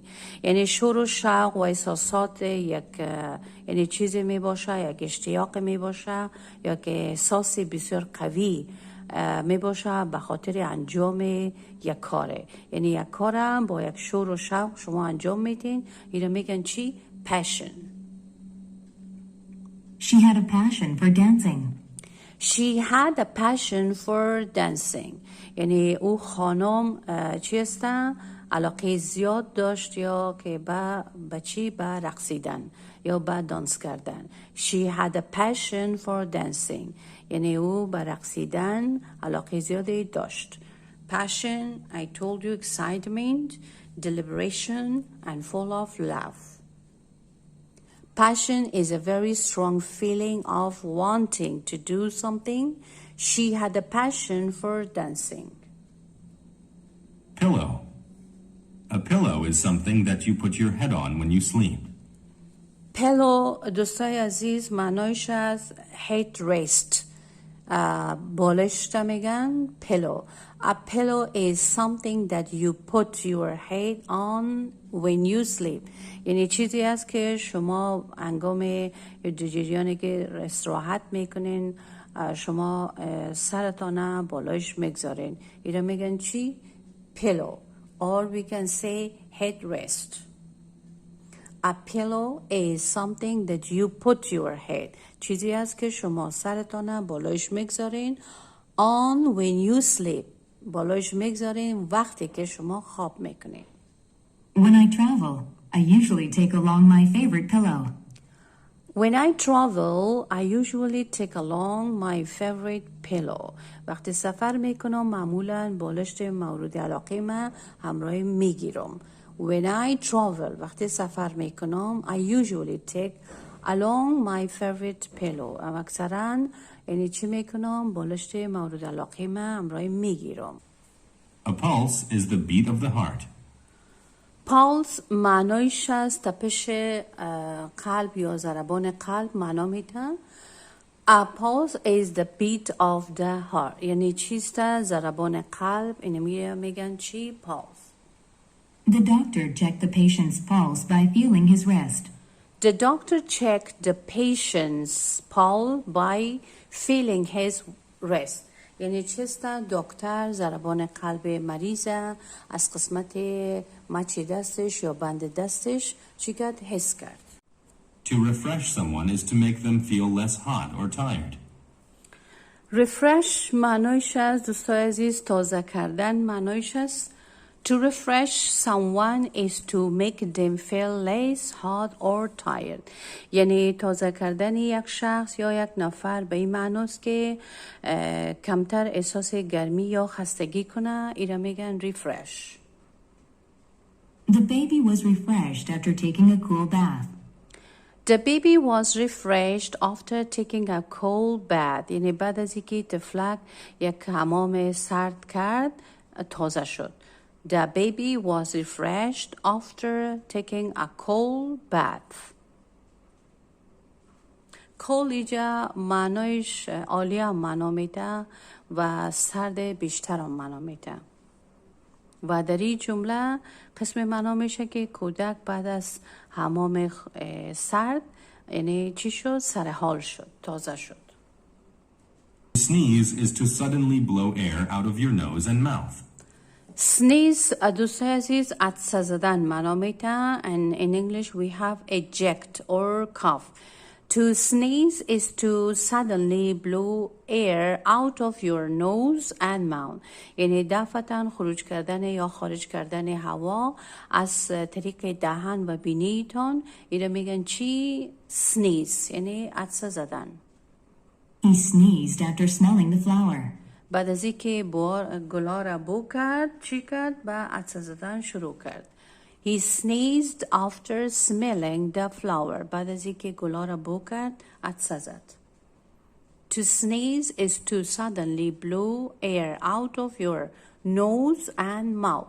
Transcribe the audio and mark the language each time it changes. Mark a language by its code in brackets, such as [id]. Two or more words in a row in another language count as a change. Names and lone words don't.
[fa] یعنی شور و شوق و احساسات یک یعنی چیزی می باشه، یک اشتیاق می باشه یا که احساس بسیار قوی می باشه به خاطر انجام یک کاره. یعنی یک کارم با یک شور و شوق شما انجام میدین، اینو میگن چی؟ [en] Passion. She had a passion for dancing. She had a passion for dancing. [fa] یعنی او خانم چی هستن؟ علاقه زیاد داشت یا که به چی؟ به رقصیدن یا به دانس کردن. [en] She had a passion for dancing. [fa] یعنی او به رقصیدن علاقه زیادی داشت. [en] Passion, I told you, excitement, deliberation and full of laugh. Passion is a very strong feeling of wanting to do something. She had a passion for dancing. Pillow. A pillow is something that you put your head on when you sleep. [fa] Pillow دوستای عزیز معنایش از [en] head rest. [fa] بالشت میگن pillow. [en] A pillow is something that you put your head on when you sleep. [fa] یعنی چیزی است که شما انگام جریانی که استراحت میکنین شما سرتانه بالایش میگذارین. اینا میگن چی؟ [en] pillow. Or we can say headrest. A pillow is something that you put your head. [fa] چیزی است که شما سرتانه بالایش میگذارین [en] on when you sleep. [fa] بالایش میگذارین وقتی که شما خواب میکنین. [en] When I travel, I usually take along my favorite pillow. When I travel, I usually take along my favorite pillow. [fa] وقتی سفر میکنم معمولاً بالشت مورد علاقه من همراه میگیرم. [en] When I travel, [fa] وقتی سفر میکنم, [en] I usually take along my favorite pillow. [fa] اکثراً یعنی چی میکنم؟ بالشت مورد علاقه من همراه میگیرم. [en] A pulse is the beat of the heart. [fa] پالس معنایش از تپش قلب یا ضربان قلب معنا میده. [en] A pulse is the beat of the heart. [fa] یعنی چیست؟ ضربان قلب. اینو میگن چی؟ پالس. [en] The doctor checked the patient's pulse by feeling his wrist. The doctor checked the patient's pulse by feeling his wrist. [fa] یعنی چیست؟ دکتر ضربان قلب مریض از قسمت مچ دستش یا بند دستش چی کرد؟ حس کرد. [en] To refresh someone is to make them feel less hot or tired. [fa] refresh معنایش است دوستای عزیز تازه کردن معنایش است. [en] To refresh someone is to make them feel less hot or tired. [fa] یعنی تازه کردن یک شخص یا یک نفر به این معناست که کمتر احساس گرمی یا خستگی کنه. اینا میگن refresh. [en] The baby was refreshed after taking a cool bath. The baby was refreshed after taking a cold bath. [fa] یعنی بعد از اینکه طفلک یک حمام سرد کرد تازه شد. [en] The baby was refreshed after taking a cold bath. [fa] cold اینجا معنایش عالی هم معنا میده و سرد بیشتر هم معنا میده. و در این جمله قسم معنا میشه که کودک بعد از حمام سرد یعنی چی شد؟ سرحال شد، تازه شد. [en] Sneeze is to suddenly blow air out of your nose and mouth. [fa] Sneeze دوستای عزیز عطسه زدن معنا میده. [en] And in English we have eject or cough. To sneeze is to suddenly blow air out of your nose and mouth. [fa] یعنی دفعتاً خروج کردن یا خارج کردن هوا از طریق دهن و بینیتان. اینا میگن چی؟ sneeze یعنی عطسه زدن. [en] He sneezed after smelling the flower. [fa] بعد از اینکه گلا را بو کرد چی کرد؟ با عطسه زدن شروع کرد. [en] He sneezed after smelling the flower. [fa] بعد از اینکه گلا را بو کرد عطسه زد. [en] To sneeze is to suddenly blow air out of your nose and mouth.